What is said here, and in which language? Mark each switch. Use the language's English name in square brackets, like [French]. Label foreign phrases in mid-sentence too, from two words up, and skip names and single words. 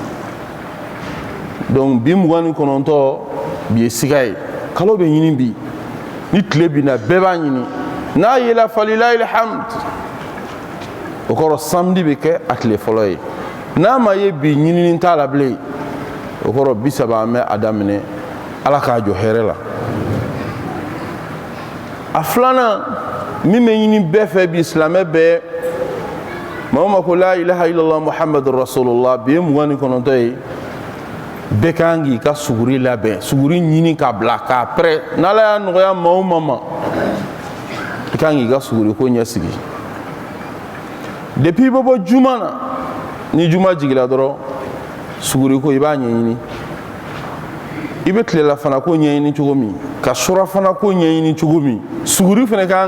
[Bambara] donc bi 29 bi ye siga ye kalo bɛ ɲini bi ni tile bina bɛɛ b'a ɲini n'a yela [Arabic] فلله الحمد [Bambara] o kɔrɔ samedi bɛ kɛ a tile fɔlɔ ye n'a ma ye bi ɲinini t'a la bilen o kɔrɔ bi saba an bɛ a daminɛ ala k'a jɔ hɛrɛ la a filanan min bɛ ɲini bɛɛ fɛ bi silamɛ bɛɛ maa o maa ko [Arabic] لا إله إلا الله محمد رسول الله [Bambara] bi ye 29 ye bɛɛ kan k'i ka suguri labɛn suguri ɲini k'a bila k'a pɛrɛ n'ala y'a nɔgɔya maa o maa ma i kan k'i ka suguri ko ɲɛsigi depuis i bɛ bɔ juma na ni juma jigila dɔrɔn suguri ko i b'a ɲɛɲini i bɛ tilelafana ko ɲɛɲini cogo min ka surafana ko ɲɛɲini cogo min suguri fana ka kan